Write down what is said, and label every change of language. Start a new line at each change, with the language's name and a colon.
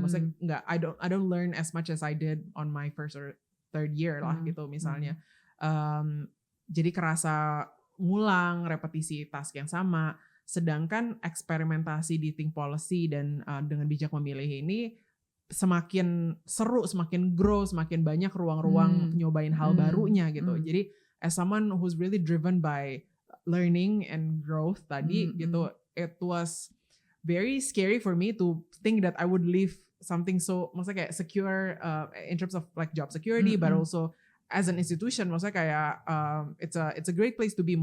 Indonesian: Maksudnya nggak,
English: I don't learn as much as I did on my first or third year
Indonesian: lah gitu misalnya. Jadi kerasa ngulang, repetisi task yang sama. Sedangkan eksperimentasi di Think Policy dan dengan bijak memilih ini semakin seru, semakin grow, semakin banyak ruang-ruang nyobain hal barunya gitu.
English: Jadi as someone who's really driven by learning and growth
Indonesian: tadi gitu,
English: it was very scary for me to think that I would leave something so
Indonesian: maksudnya kayak
English: secure in terms of like job security, but also as an institution, maksudnya kayak it's a great place to be.